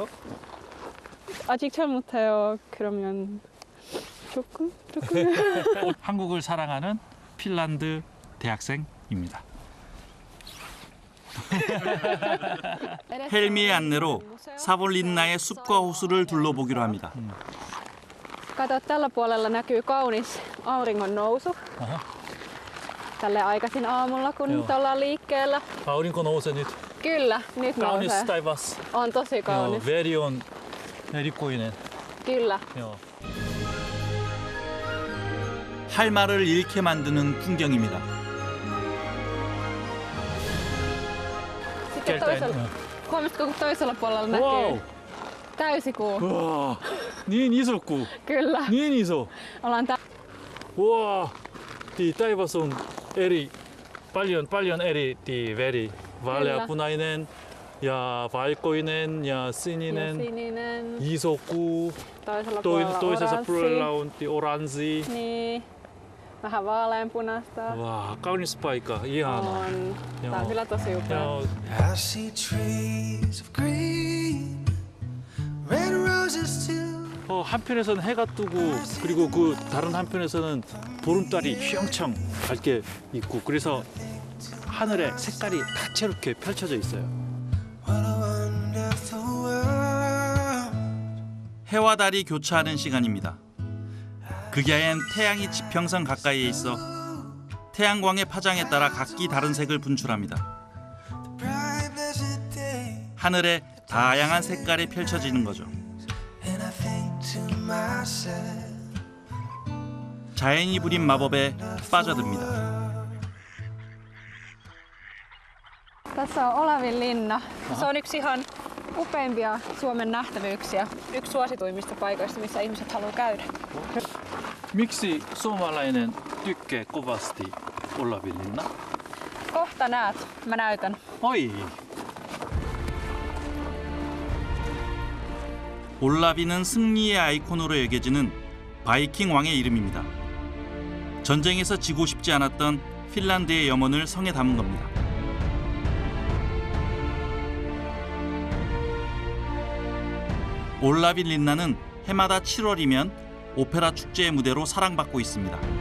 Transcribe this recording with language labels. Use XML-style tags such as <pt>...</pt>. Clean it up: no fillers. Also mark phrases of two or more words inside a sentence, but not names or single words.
<ko>아직 잘 못해요. 그러면 조금. 한국을 사랑하는 핀란드 대학생입니다. 헬미의 안내로 사볼린나의 숲과 호수를 둘러보기로 합니다.</ko> <fi>Kato, tällä puolella näkyy kaunis auringon nousu. Tälle aikaisin aamulla, kun nyt ollaan liikkeellä. aurinko nousee nyt. Kyllä, nyt kaunis nousee. taivas. On tosi kaunis. very on erikoinen. Kyllä.</fi> <ko>할 말을 잃게 만드는 풍경입니다.</ko> <fi>Sitten toisella, huomasitko, kun toisella puolella näkyy täysikuu? 와, niin iso kuu. Kyllä. Niin iso. Ollaan 와, 이 taivas on eri, paljon eri, very vaaleanpunainen ja valkoinen ja sininen. Iso kuu. Toisella puolella toisessa oranssi. puolella on oranssi. Niin. Vähän vaaleanpunaista. 와, kaunis paikka. Ihana. On. Tää on kyllä tosi upea.</fi> <en>I see trees of green, red roses too.</en> <ko>한편에서는 해가 뜨고 그리고 그 다른 한편에서는 보름달이 휘영청 밝게 있고 그래서 하늘에 색깔이 다채롭게 펼쳐져 있어요.</ko> <en>What a wonderful world.</en> <ko>해와 달이 교차하는 시간입니다. 극야엔 태양이 지평선 가까이에 있어 태양광의 파장에 따라 각기 다른 색을 분출합니다.</ko> <en>Bright blessed day.</en> <ko>하늘에 다양한 색깔이 펼쳐지는 거죠.</ko> <en>And I think to myself.</en> <ko>자연이 부린 마법에 빠져듭니다.</ko> <fi>Tässä on Olavinlinna. Se on yksi ihan upeimpia Suomen nähtävyyksiä. Yksi suosituimmista paikoista, missä ihmiset haluaa käydä. Miksi suomalainen tykkää kovasti Olavinlinna? Kohta näet. Mä näytän. Oi!</fi> <ko>올라비는 승리의 아이콘으로 여겨지는 바이킹 왕의 이름입니다. 전쟁에서 지고 싶지 않았던 핀란드의 염원을 성에 담은 겁니다. 올라빈린나는 해마다 7월이면 오페라 축제의 무대로 사랑받고 있습니다.</ko>